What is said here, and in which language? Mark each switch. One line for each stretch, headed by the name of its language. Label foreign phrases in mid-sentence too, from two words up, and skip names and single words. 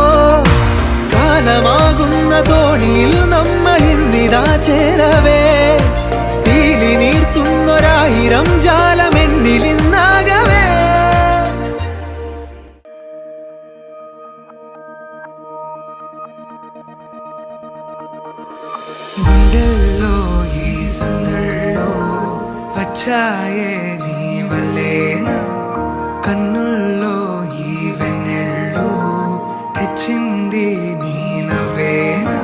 Malayalam: കാലമാകുന്ന തോണിയിൽ നമ്മൾ ഇന്നിതാ ചേരവേ, പീലി നീർത്തുന്നൊരായിരം ജാലമെന്നിലിന്നാകവേ.
Telugu: గుండెల్లో ఈ సందల్లో వచ్చాయే నీ వల్లేనా, కన్నుల్లో ఈ వెన్నెళ్ళు తెచ్చింది నీ నవ్వేనా.